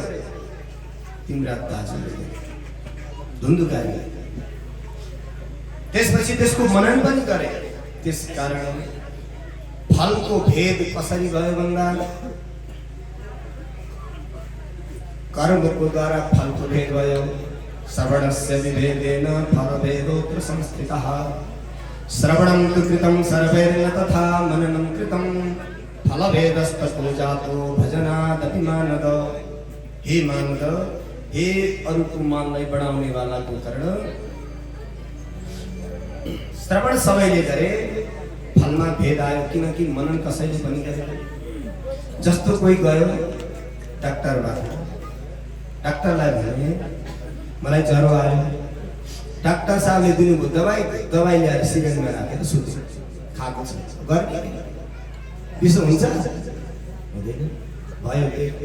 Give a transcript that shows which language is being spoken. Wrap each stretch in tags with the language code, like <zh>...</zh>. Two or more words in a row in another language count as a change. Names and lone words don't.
<ne>तिम्रा दाजुले, धुन्धुकारीले। त्यसपछि त्यसको मनन पनि गरे। त्यसकारण फलको भेद कसरी भयो भन्दा कर्मको द्वारा फलको भेद भयो।</ne> <sa>श्रवणस्य विभेदेन फलभेदोऽत्र संस्थितः। श्रवणं तु कृतं सर्वैर्न तथा मननं कृतं, फलभेदस्ततो जातो भजनादपि मानद।</sa> <ne>हे मानद, हे अरूको मनलाई बढाउने वाला गोकर्ण, श्रवण सबैले गरे, फलमा भेद आयो किनकि मनन कसैले पनि गरेन। जस्तो कोही गयो डाक्टरबाट, डाक्टरलाई भने मलाई ज्वरो आयो, डाक्टर साहबले दिनुभयो दबाई, दबाई ल्याएर सिरिन्जमा राखेर सुत्यो, खाएको छ, गर्मी विषो हुन्छ हुँदैन भयो।</ne>